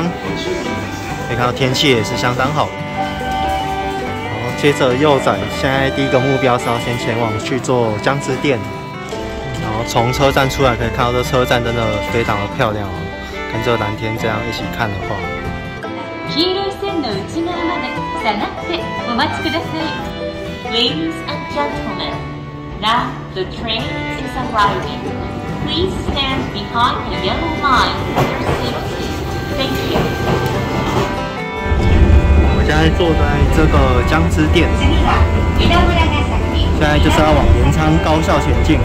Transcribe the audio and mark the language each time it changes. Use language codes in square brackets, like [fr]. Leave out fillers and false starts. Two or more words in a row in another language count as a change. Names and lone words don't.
[zh] 可以看到天气也是相当好。然后接着柚仔现在第一个目标是要先前往去做江之店。然后从车站出来可以看到这车站真的非常的漂亮哦，跟这蓝天这样一起看的话。 [ja] 黄色い線の内側まで下がってお待ちください。 [en] Ladies and gentlemen, now the train is arriving. Please stand behind the yellow line for your safety. Thank you. [zh] 我们现在坐在这个江之店，现在就是要往镰仓高校前进。